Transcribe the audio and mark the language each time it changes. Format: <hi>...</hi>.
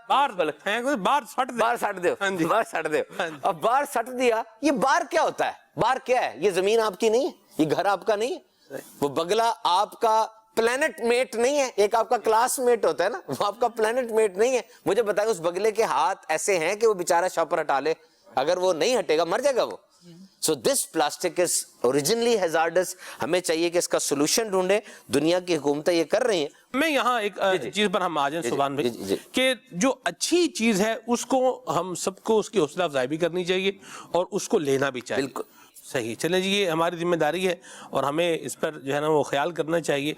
<hi>बाहर सट दे, अब बाहर सट दिया। ये बार क्या होता है? बार क्या है? ये जमीन आपकी नहीं है, ये घर आपका नहीं है, वो बगला आपका प्लेनेट मेट नहीं है, एक आपका क्लासमेट होता है ना, वो आपका प्लेनेट मेट नहीं है। मुझे बताएं उस बगले के हाथ ऐसे हैं कि वो बेचारा शॉपर हटा ले, अगर वो नहीं हटेगा मर जाएगा वो।</hi> <en>So this plastic is originally hazardous।</en> <hi>हमें चाहिए कि इसका सोल्यूशन ढूंढे, दुनिया की हुकूमतें ये कर रही हैं। मैं यहाँ एक चीज पर हम आ जाएं सुभान भाई, कि जो अच्छी चीज है उसको हम सबको उसकी हौसला अफजाई भी करनी चाहिए और उसको लेना भी चाहिए। बिल्कुल सही। चले जी, ये हमारी जिम्मेदारी है और हमें इस पर जो है ना वो ख्याल करना चाहिए।</hi>